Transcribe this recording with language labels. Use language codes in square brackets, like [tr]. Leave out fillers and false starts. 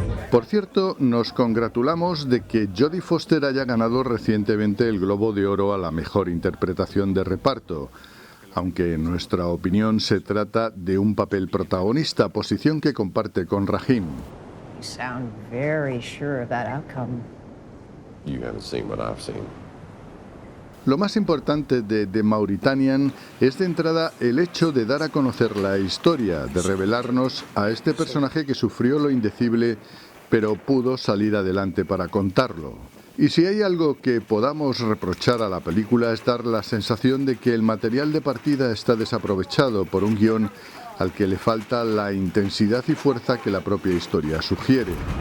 [es] Por cierto, nos congratulamos de que Jodie Foster haya ganado recientemente el Globo de Oro a la mejor interpretación de reparto, aunque en nuestra opinión se trata de un papel protagonista, posición que comparte con Rahim. [en] You sound very sure of that outcome. You haven't seen what I've seen. [es] Lo más importante de The Mauritanian es de entrada el hecho de dar a conocer la historia, de revelarnos a este personaje que sufrió lo indecible, pero pudo salir adelante para contarlo. Y si hay algo que podamos reprochar a la película es dar la sensación de que el material de partida está desaprovechado por un guión al que le falta la intensidad y fuerza que la propia historia sugiere.